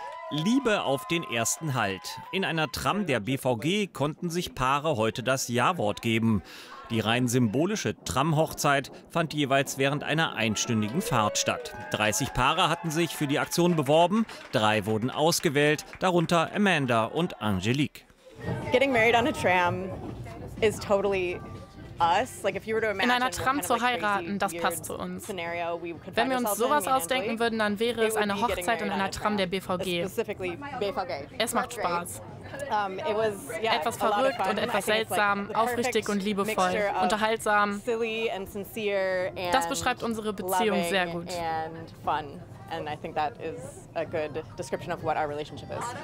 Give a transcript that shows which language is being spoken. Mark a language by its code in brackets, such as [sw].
[de] Liebe auf den ersten Halt. In einer Tram der BVG konnten sich Paare heute das Ja-Wort geben. Die rein symbolische Tram-Hochzeit fand jeweils während einer einstündigen Fahrt statt. 30 Paare hatten sich für die Aktion beworben, 3 wurden ausgewählt, darunter Amanda und Angelique. [en] Getting married on a tram is totally us. Like if you were to imagine, [de] in einer Tram zu heiraten, das passt zu uns. Wenn wir uns sowas ausdenken würden, dann wäre es eine Hochzeit in einer Tram der BVG. Es macht Spaß. Etwas verrückt und etwas seltsam, aufrichtig und liebevoll, unterhaltsam. Das beschreibt unsere Beziehung sehr gut. [en] And I think that is a good description of what our relationship is.